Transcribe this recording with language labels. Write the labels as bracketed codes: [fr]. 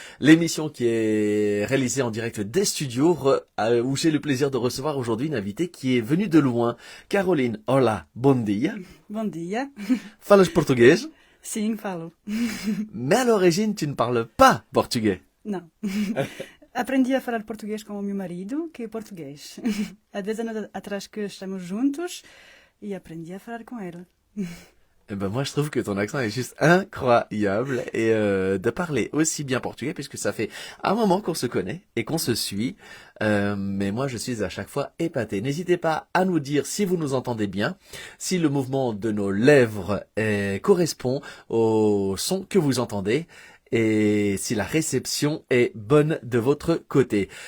[fr] L'émission qui est réalisée en direct des studios, où j'ai le plaisir de recevoir aujourd'hui une invitée qui est venue de loin. [pt] Caroline, hola, bom dia. Bom dia. Falas português? Sim, falo. [fr] Mais à l'origine, tu ne parles pas portugais. [pt] Não. Aprendi a falar português com o meu marido, que é português. Há 10 anos atrás que estamos juntos e aprendi a falar com ele. [fr] Eh ben moi je trouve que ton accent est juste incroyable et de parler aussi bien portugais puisque ça fait un moment qu'on se connaît et qu'on se suit, mais moi je suis à chaque fois épaté. N'hésitez pas à nous dire si vous nous entendez bien, si le mouvement de nos lèvres correspond au son que vous entendez et si la réception est bonne de votre côté.